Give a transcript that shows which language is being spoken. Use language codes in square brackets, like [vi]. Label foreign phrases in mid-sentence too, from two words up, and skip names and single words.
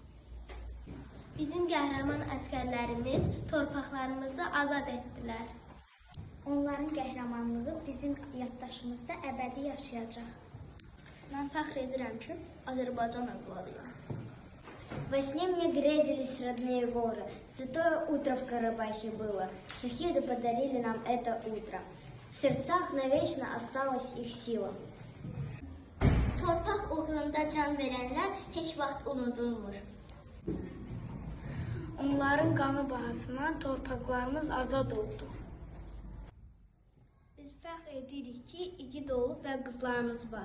[az] Bizim qəhrəman əsgərlərimiz torpaqlarımızı azad etdilər. Onların qəhrəmanlığı bizim yaddaşımızda əbədi yaşayacaq. Mən fəxr edirəm ki, Azərbaycan övladıyam. [ru] Во сне мне грезились родные горы. Святое утро в Карабахе было. Шахиды подарили нам это утро. В сердцах навечно осталась их сила. [az] Torpaq uğrunda can verənlər heç vaxt unudulmur. Onların qanı bahasına torpaqlarımız azad oldu. Biz fəxr edirik ki, igid oğul və qızlarımız var.